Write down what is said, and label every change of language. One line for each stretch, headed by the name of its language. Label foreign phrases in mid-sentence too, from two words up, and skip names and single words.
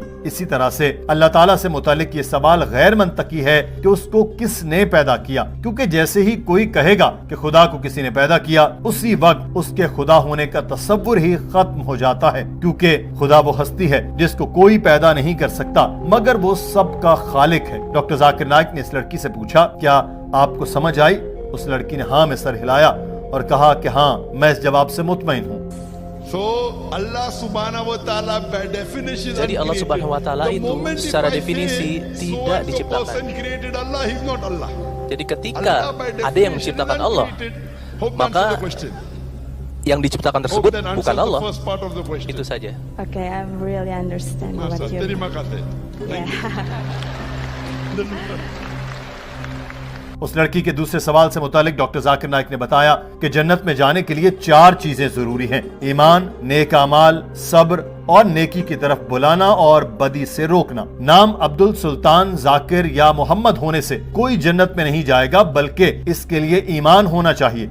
Hindi: इसी तरह से अल्लाह ताला से मुतालिक ये सवाल गैर मंतकी है कि उसको किसने पैदा किया, क्योंकि जैसे ही कोई कहेगा कि खुदा को किसी ने पैदा किया, उसी वक्त उसके खुदा होने का तसव्वुर ही खत्म हो जाता है, क्योंकि खुदा वो हस्ती है जिसको कोई पैदा नहीं कर सकता मगर वो सबका खालिक है। डॉक्टर जाकिर नाइक ने इस लड़की से पूछा, क्या आपको समझ आई? उस लड़की ने हाँ में सर हिलाया और कहा कि हाँ, मैं इस जवाब से मुतमईन हूँ।
Arabic: الله سبحانه وتعالى
English: by definition.
Indonesian: Jadi
Arabic: الله سبحانه وتعالى
Indonesian: itu secara definisi tidak diciptakan.
English: Allah is not Allah.
Indonesian: Jadi ketika ada yang menciptakan Allah, maka yang diciptakan tersebut bukan Allah. Itu saja.
English: Okay, I really understand what you mean.
Indonesian: Terima kasih.
Hindi: उस लड़की के दूसरे सवाल से मुतालिक डॉक्टर जाकिर नाइक ने बताया कि जन्नत में जाने के लिए 4 चीजें जरूरी हैं: ईमान, नेक अमाल, सब्र और नेकी की तरफ बुलाना और बदी से रोकना। नाम अब्दुल सुल्तान, जाकिर या मोहम्मद होने से कोई जन्नत में नहीं जाएगा, बल्कि इसके लिए ईमान होना चाहिए।